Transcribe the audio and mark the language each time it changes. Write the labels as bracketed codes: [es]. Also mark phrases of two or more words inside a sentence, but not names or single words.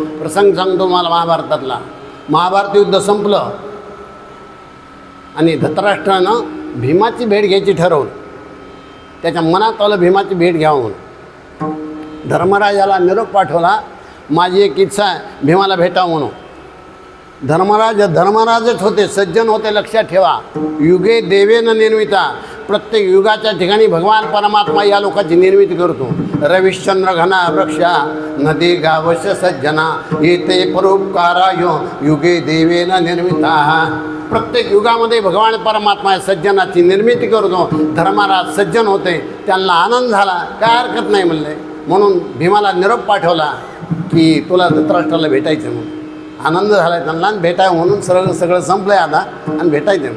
[mr] प्रसंग सांगतो मला महाभारतातला. महाभारत युद्ध संपलं आणि धृतराष्ट्रानं भीमाची भेट घ्यायची ठरवलं. त्याच्या मनात आलं भीमाची भेट घ्यावं म्हणून. धर्मराजाला निरोप पाठवला, माझी एक इच्छा आहे भीमाला भेटावं म्हणून. धर्मराजच होते, सज्जन होते. लक्षात ठेवा. [sa] युगे देवेन निर्मिता. [mr] प्रत्येक युगाच्या ठिकाणी भगवान परमात्मा या लोकांची निर्मिती करतो. [sa] रविश्चंद्र घना वृक्षा नदी गावश सज्जना येते परोपकाराय युगे देवेन निर्मिता. [mr] प्रत्येक युगामध्ये भगवान परमात्मा सज्जनाची निर्मिती करतो. धर्मराज सज्जन होते, त्यांना आनंद झाला, काय हरकत नाही म्हणले. म्हणून भीमाला निरोप पाठवला की तुला धृतराष्ट्राला भेटायचं म्हणून. आनंद झाला त्यांना, भेटावं म्हणून सगळं संपलं आहे आता आणि भेटायचं म्हणून.